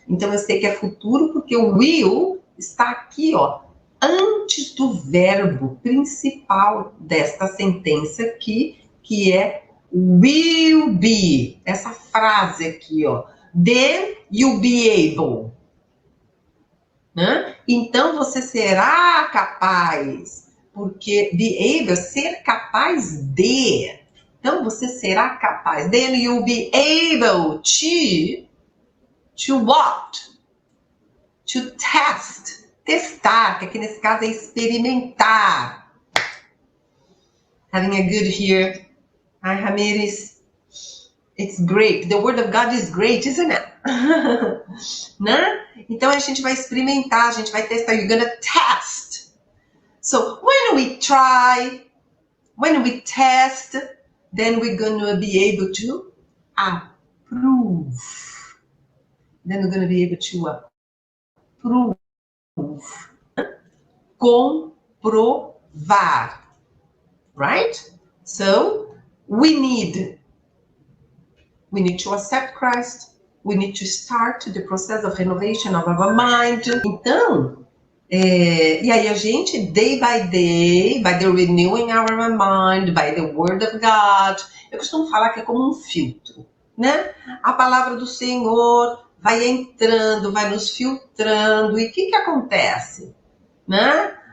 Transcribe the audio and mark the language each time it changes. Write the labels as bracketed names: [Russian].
[Portuguese] Então eu sei que é futuro porque o will está aqui, ó, antes do verbo principal desta sentença aqui, que é will be, essa frase aqui, ó. [English] Then you'll be able. Né? [Portuguese] Então você será capaz, porque be able, ser capaz de. Então você será capaz. [English] Then you'll be able to what? To test. [Portuguese] Testar, que aqui nesse caso é experimentar. [English] Having a good here. Hi, Ramirez. It's great. The word of God is great, isn't it? [Portuguese] Né? Então a gente vai experimentar, a gente vai testar. [English] You're gonna test. So when we try, when we test, then we're gonna be able to approve. Then we're gonna be able to approve. Comprovar. Right? So we need to accept Christ. We need to start the process of renovation of our mind. [Portuguese] Então, e aí a gente, [English] day by day, by the renewing our mind, by the word of God, [Portuguese] eu costumo falar que é como um filtro, né? A palavra do Senhor vai entrando, vai nos filtrando, e o que acontece? Né?